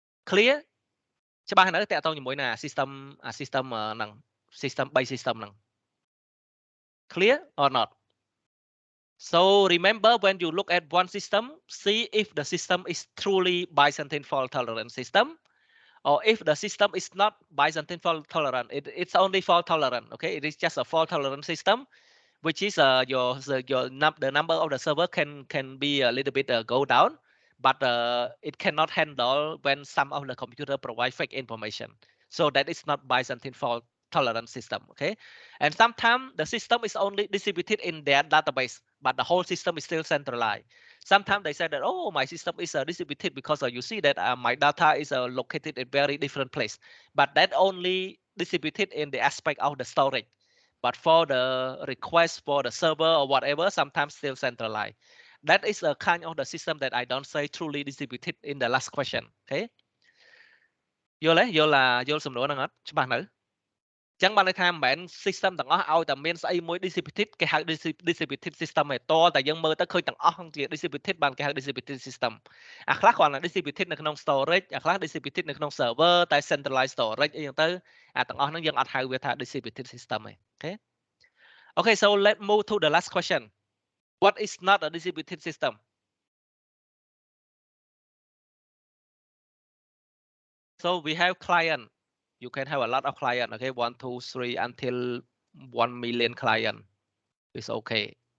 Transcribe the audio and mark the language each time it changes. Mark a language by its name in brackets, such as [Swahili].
[English] clear [Khmer] ច្បាស់នៅតាក់ទងជាមួយនឹងsystem system ហ្នឹង system 3 system ហ្នឹង [English] clear or not so remember when you look at one system see if the system is truly Byzantine fault tolerant system or if the system is not Byzantine fault tolerant, it's only fault tolerant. Okay, it is just a fault tolerant system, which is the number of the server can be a little bit go down, but it cannot handle when some of the computer provide fake information. So that is not Byzantine fault tolerant system. Okay, and sometimes the system is only distributed in their database, but the whole system is still centralized. Sometimes they say that, oh, my system is distributed because you see that my data is located in very different place, but that only distributed in the aspect of the storage. But for the request for the server or whatever, sometimes still centralized. That is a kind of the system that I don't say truly distributed in the last question. Okay. [Khmer] យល់ទេយល់សំណួរហ្នឹងអត់ច្បាស់នៅចឹងបានន័យថាមិនមែន system ទាំងអស់ឲ្យតែមានស្អីមួយ distributed គេហៅ distributed system ឯតតែយើងមើលទៅឃើញទាំងអស់ជា distributed បានគេហៅ distributed system អាខ្លះគ្រាន់តែ distributed នៅក្នុង storage អាខ្លះ distributed នៅក្នុង server តែ centralized storage អីចឹងទៅអាទាំងអស់ហ្នឹងយើងអត់ហៅវាថា distributed system ទេអូខេ [English] Okay, so let's move to the last question. What is not a distributed system? So we have client. You can have a lot of client. Okay, 1, 2, 3 until 1 million client. It's okay.